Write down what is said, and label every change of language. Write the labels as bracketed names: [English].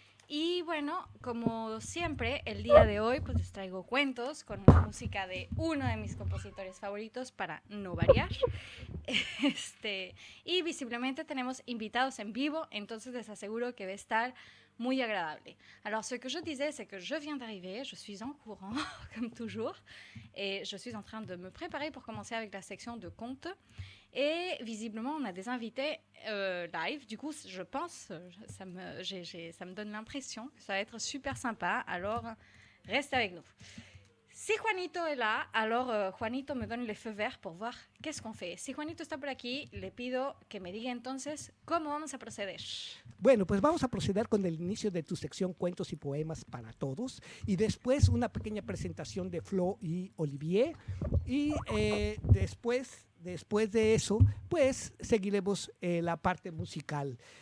[Spanish] Y bueno, como siempre, el día de hoy pues les traigo cuentos con la música de uno de mis compositores favoritos para no variar. Y visiblemente tenemos invitados en vivo, entonces les aseguro que va a estar muy agradable. [French] Alors, ce que je disais, c'est que je viens d'arriver, je suis en courant, comme toujours, et je suis en train de me préparer pour commencer avec la section de contes. Et visiblement, on a des invités live. Du coup, je pense, ça me donne l'impression que ça va être super sympa. Alors, reste avec nous. Si Juanito est là, alors Juanito me donne le feu vert pour voir qu'est-ce qu'on fait. [Spanish] Si Juanito está por aquí, le pido que me diga entonces cómo vamos a proceder. Bueno, pues vamos a proceder con el inicio de tu sección Cuentos y Poemas para Todos y después una pequeña presentación de Flo y Olivier y después de eso, pues seguiremos la parte musical.